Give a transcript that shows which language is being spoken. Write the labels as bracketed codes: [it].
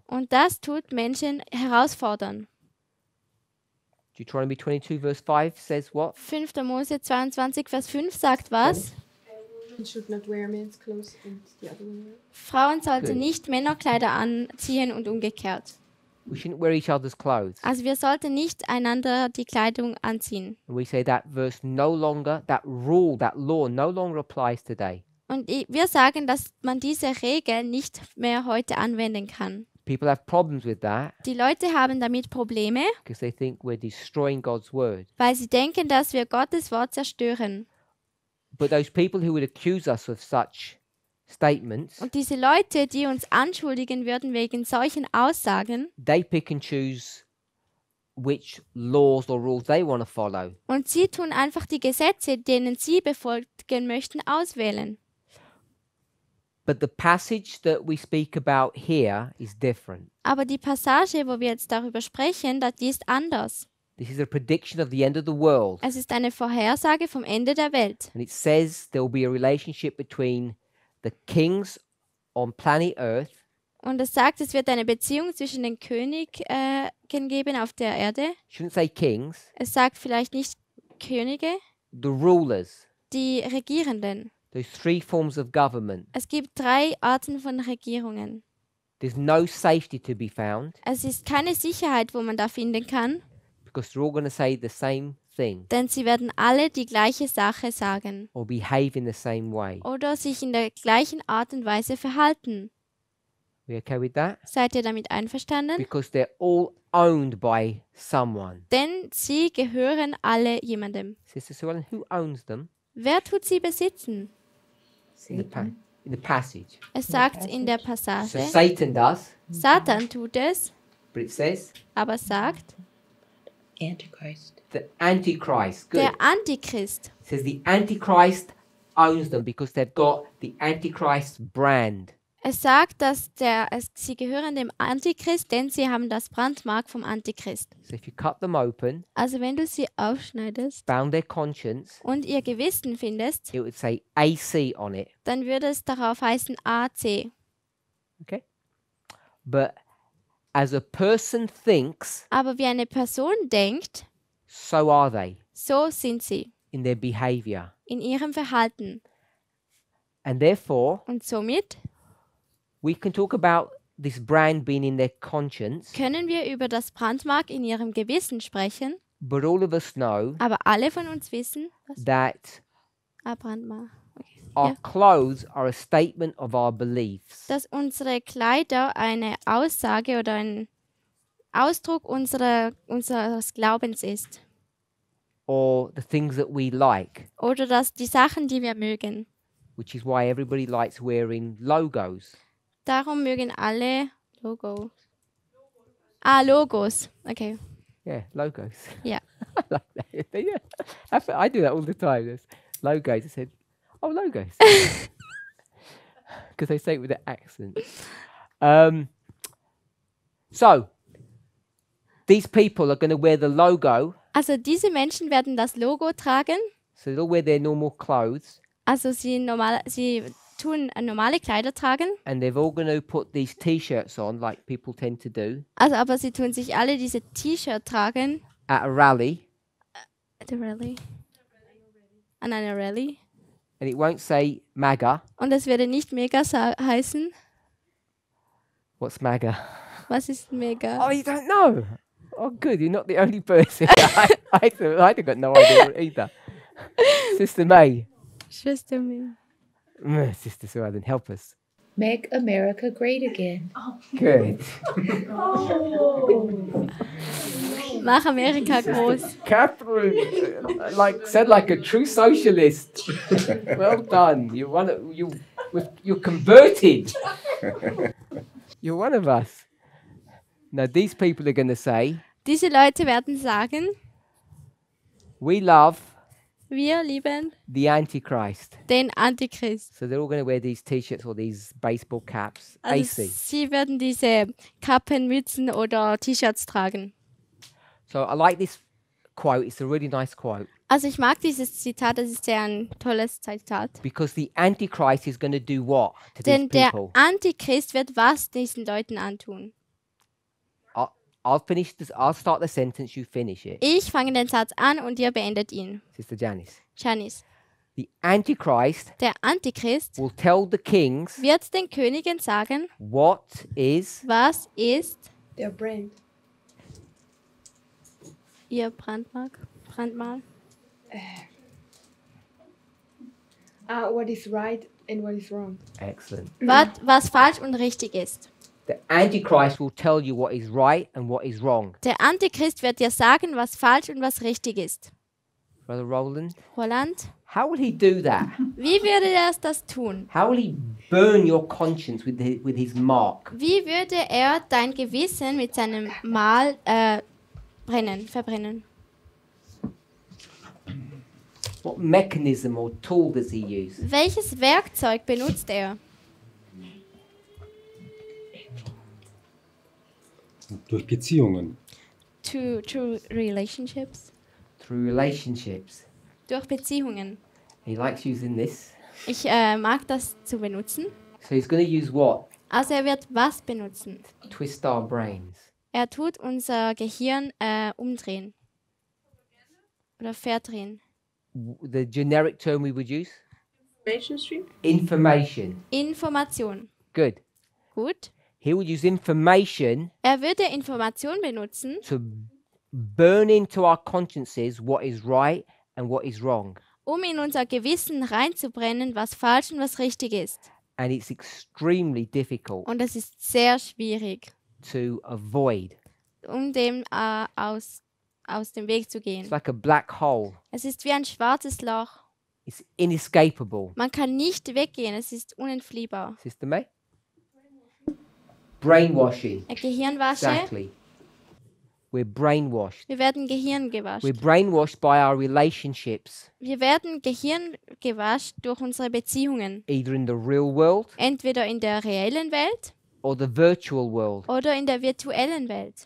[de] Und das tut Menschen herausfordern. [en] Deuteronomy 22, verse 5 says what? [de] 5. Mose 22, Vers 5 sagt was? [en] Women should not wear men's clothes and the other way around. [de] Frauen sollten [en] Good. [de] nicht Männerkleider anziehen und umgekehrt. [en] We shouldn't wear each other's clothes. [de] Also wir sollten nicht einander die Kleidung anziehen. [en] And we say that verse no longer, that rule, that law no longer applies today. [de] Und wir sagen, dass man diese Regel nicht mehr heute anwenden kann. [en] People have problems with that [de] Die Leute haben damit Probleme, [en] because they think we're destroying God's word. [de] weil sie denken, dass wir Gottes Wort zerstören. [en] But those people who would accuse us of such statements, [de] Und diese Leute, die uns anschuldigen würden wegen solchen Aussagen, [en] they pick and choose which laws or rules they want to follow. [de] und sie tun einfach die Gesetze, denen sie befolgen möchten, auswählen. [en] But the passage that we speak about here is different. [de] Aber die Passage, wo wir jetzt darüber sprechen, die ist anders. [en] This is a prediction of the end of the world. [de] Es ist eine Vorhersage vom Ende der Welt. [en] And it says there will be a relationship between the kings on planet Earth [de] Und es sagt, es wird eine Beziehung zwischen den Königen geben auf der Erde. [en] shouldn't say kings, [de] Es sagt vielleicht nicht Könige, [en] the rulers. [de] die Regierenden. [en] Those three forms of government. [de] Es gibt 3 Arten von Regierungen. [en] There's no safety to be found [de] Es ist keine Sicherheit, wo man da finden kann, [en] because they're all going to say the same thing [de] denn sie werden alle die gleiche Sache sagen [en] or behave in the same way. [de] oder sich in der gleichen Art und Weise verhalten. [en] We okay with that? [de] Seid ihr damit einverstanden? [en] Because they're all owned by someone. [de] Denn sie gehören alle jemandem. [en] Sister Sue Ellen, who owns them? [de] Wer tut sie besitzen? [en] In the, Satan. in the passage. [de] Es sagt in der [en] So [de] Passage, [en] Satan does, [de] Satan tut es, [en] but it says [de] aber sagt, [en] Antichrist. the Antichrist. Good. [de] der Antichrist. [en] It says the Antichrist owns them because they've got the Antichrist brand. [de] Es sagt, dass sie gehören dem Antichrist, denn sie haben das Brandmark vom Antichrist. [en] So if you cut them open, [de] Also wenn du sie aufschneidest [en] found their conscience, [de] und ihr Gewissen findest, [en] it would say AC on it. [de] dann würde es darauf heißen AC. [en] Okay? But as a person thinks, [de] Aber wie eine Person denkt, [en] so are they [de] so sind sie [en] in their behavior. [de] in ihrem Verhalten. [en] And therefore, [de] Und somit [en] we can talk about this brand being in their conscience, [de] können wir über das Brandmark in ihrem Gewissen sprechen, [en] but all of us know [de] aber alle von uns wissen, was [en] that [de] Brandmark. Okay. [en] our [de] Ja. [en] clothes are a statement of our beliefs. [de] Dass unsere Kleider eine Aussage oder ein Ausdruck unseres Glaubens ist. [en] Or the things that we like, [de] Oder dass die Sachen, die wir mögen. [en] which is why everybody likes wearing logos. [de] Darum mögen alle Logos. Logos. Okay. [en] Yeah, logos. Yeah. I like that. Yeah. I do that all the time. There's logos. I said, oh, logos. Because they say it with an accent. So, these people are going to wear the logo. [de] Also diese Menschen werden das Logo tragen. [en] So they'll wear their normal clothes. [de] Also sie tun normale Kleider tragen. [en] And they're all going to put these T-shirts on like people tend to do [de] Also aber sie tun sich alle diese T-Shirt tragen. [en] at a rally. At a [de] Rallye. An einer Rallye. [en] And it won't say MAGA. [de] Und es würde nicht Mega heißen. [en] What's MAGA? [de] Was ist Mega? [en] Oh, you don't know? Oh, good. You're not the only person. I'd got no idea either. Sister May. [de] Schwester May. [en] Sister Suaden, help us. Make America great again. Good. [de] Mach Amerika groß. [en] Catherine, said like a true socialist. Well done. You're converted. You're one of us. Now these people are going to say, [de] Diese Leute werden sagen, [en] we love [de] wir lieben [en] the Antichrist. [de] den Antichrist. [en] So they're all going to wear these T-shirts or these baseball caps. [de] Also [en] AC. [de] sie werden diese Kappen, Mützen oder T-Shirts tragen. [en] So I like this quote. It's a really nice quote. [de] Also ich mag dieses Zitat, das ist sehr ein tolles Zitat. [en] Because the Antichrist is going to do what to [de] Denn [en] these [de] der [en] people? [de] Antichrist wird was diesen Leuten antun? [en] I'll start the sentence, you finish it. [de] Ich fange den Satz an und ihr beendet ihn. [en] Sister Janice. Janice. The Antichrist [de] Der Antichrist [en] will tell the kings [de] wird den Königen sagen, [en] what is [de] was ist [en] Their brand. [de] Ihr Brandmal. [en] What is right and what is wrong. Excellent. [de] Was falsch und richtig ist. [en] The Antichrist will tell you what is right and what is wrong. [de] Der Antichrist wird dir sagen, was falsch und was richtig ist. [en] Brother Roland, Roland, how will he do that? [de] wie würde er das tun? [en] How will he burn your conscience with his mark? [de] Wie würde er dein Gewissen mit seinem Mal verbrennen? [en] What mechanism or tool does he use? [de] Welches Werkzeug benutzt er? Durch Beziehungen. [en] Through relationships. Through relationships. [de] Durch Beziehungen. [en] He likes using this. [de] Ich mag das zu benutzen. [en] So he's going to use what? [de] Also er wird was benutzen? [en] Twist our brains. [de] Er tut unser Gehirn umdrehen. Oder verdrehen. [en] The generic term we would use? Information stream? Information. Information. Good. [de] Gut. [en] He would use information [de] Er würde Information benutzen, [en] to burn into our consciences what is right and what is wrong. [de] in unser Gewissen reinzubrennen, was falsch und was richtig ist. [en] And it's extremely difficult [de] Und das ist sehr schwierig, [en] to avoid. [de] dem aus dem Weg zu gehen. [en] It's like a black hole. [de] Es ist wie ein schwarzes Loch. [en] It's inescapable. [de] Man kann nicht weggehen, es ist unentfliehbar. [en] Sister May? Brainwashing. [de] Gehirnwasche. [en] Exactly. We're brainwashed. [de] Wir werden Gehirn gewascht. [en] We're brainwashed by our relationships, [de] Wir werden Gehirn gewascht durch unsere Beziehungen. [en] either in the real world [de] Entweder in der reellen Welt [en] or the virtual world. [de] oder in der virtuellen Welt.